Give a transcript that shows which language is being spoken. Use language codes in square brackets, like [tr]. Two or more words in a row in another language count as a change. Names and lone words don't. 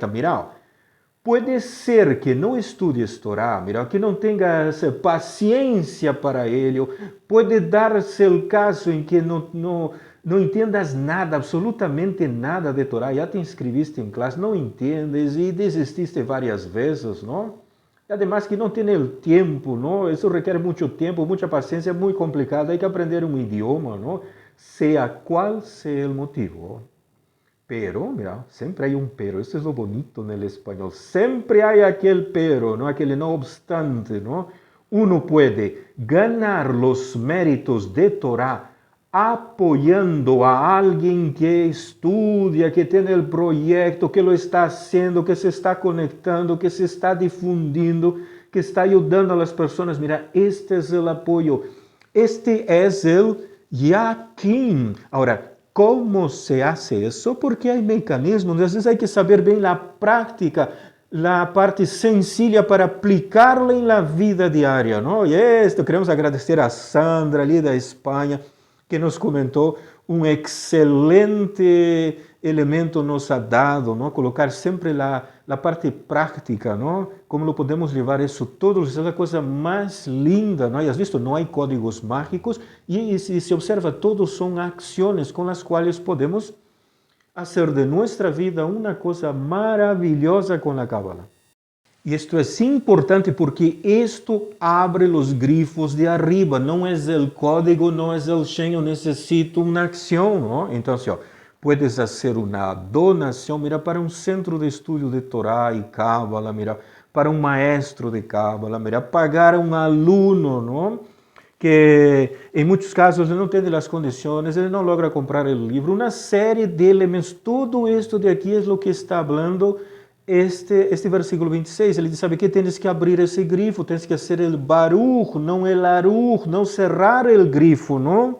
[pt] Mira, pode ser que não estudes Torá, mira, que não tenhas paciência para ele, pode dar-se o caso em que não entendas nada, absolutamente nada de Torá, já te inscreviste em classe, não entendes e desististe várias vezes, não? E además que não tem o tempo, não? Isso requer muito tempo, muita paciência, é muito complicado, [es] hay que aprender [pt] um idioma, não? Seja qual seja o motivo. [es] Pero, mira, sempre hay un pero, esto es lo bonito en el español, siempre hay aquel pero, ¿no? Aquel no obstante, ¿no? Uno puede ganar los méritos de Torah apoyando a alguien que estudia, que tiene el proyecto, que lo está haciendo, que se está conectando, que se está difundiendo, que está ayudando a las personas. Mira, este es el apoyo, este es el yaquín. Ahora, ¿cómo se hace eso? Porque hay mecanismos, [pt] às vezes [es] hay que saber bem a práctica, a parte sencilla para aplicarla en la vida diaria, ¿no? Y esto queremos agradecer a Sandra, [pt] ali da Espanha, que nos comentou um excelente elemento [es] nos ha dado, ¿no? [pt] Colocar sempre a parte práctica, ¿no? Como lo podemos levar isso todos, é a coisa mais linda, ¿no? E [es] has visto, [pt] não há códigos mágicos e se observa, todos são ações com as quais podemos fazer de nossa vida uma coisa maravilhosa com a Cábala. E isto é importante porque isto abre os grifos de arriba, não é o código, não é o Shen, eu necessito uma ação, ¿no? Então, [es] puedes fazer [pt] uma donação, mira, para um centro de estudo de Torá e Cábala, mira, para um maestro de Cábala, mira, pagar a um aluno, ¿no? Que em muitos casos ele não tem as condições, ele não logra comprar o livro, uma série de elementos. Tudo isto de aqui é o que está falando este versículo 26. Ele diz, sabe que tens que abrir esse grifo, tens que fazer o baruch, não el aruch, não cerrar o grifo, não?